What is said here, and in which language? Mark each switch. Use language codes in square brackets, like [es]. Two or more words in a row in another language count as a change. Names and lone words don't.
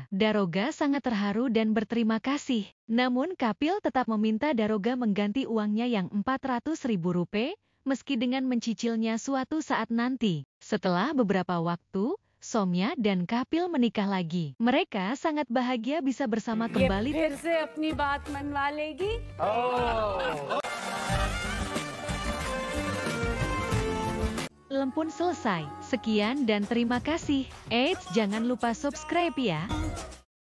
[id] Daroga sangat terharu dan berterima kasih. Namun Kapil tetap meminta Daroga mengganti uangnya yang Rp400.000 meski dengan mencicilnya suatu saat nanti. Setelah beberapa waktu, Soumya dan Kapil menikah lagi. Mereka sangat bahagia bisa bersama kembali. [hi] फिर से अपनी बात मनवा लेगी? [id] Film pun selesai. Sekian dan terima kasih. Eits, jangan lupa subscribe ya.